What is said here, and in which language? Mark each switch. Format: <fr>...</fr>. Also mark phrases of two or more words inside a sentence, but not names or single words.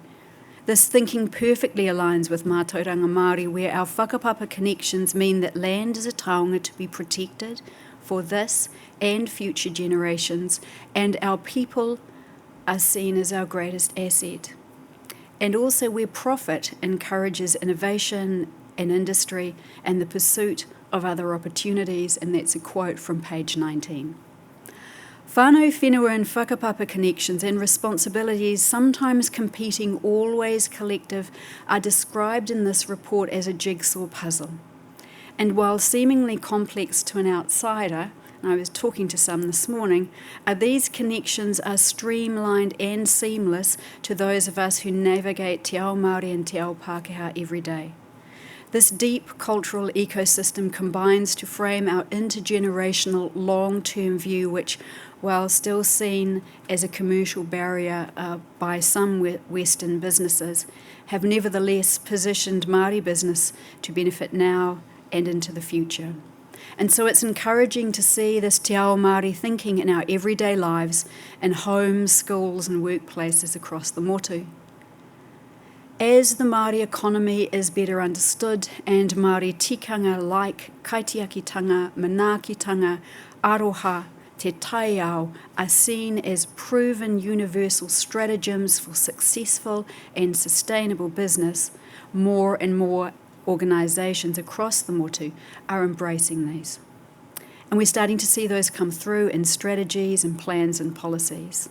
<en>This thinking perfectly aligns with</en> <mi>Mātauranga Māori,</mi> <en>where our whakapapa connections mean that land is a taonga to be protected for this and future generations, and our people are seen as our greatest asset. and also where profit encourages innovation and industry and the pursuit of other opportunities, and that's a quote from page 19.</en> <mi>Whānau whenua</mi> <en>and whakapapa connections and responsibilities, sometimes competing, always collective, are described in this report as a jigsaw puzzle. And while seemingly complex to an outsider, and I was talking to some this morning, these connections are streamlined and seamless to those of us who navigate</en> <mi>te ao Māori</mi> <en>and</en> <mi>te ao Pākehā</mi> <en>every day. This deep cultural ecosystem combines to frame our intergenerational long-term view, which, while still seen as a commercial barrier by some Western businesses, have nevertheless positioned Māori business to benefit now and into the future. And so it's encouraging to see this</en> <mi>te ao Māori</mi> <en>thinking in our everyday lives, in homes, schools and workplaces across the motu. As the Māori economy is better understood and Māori tikanga like</en> <mi>kaitiakitanga, manaakitanga, aroha, te taiao</mi> <en>are seen as proven universal stratagems for successful and sustainable business, more and more organisations across the motu are embracing these. And we're starting to see those come through in strategies and plans and policies.</en>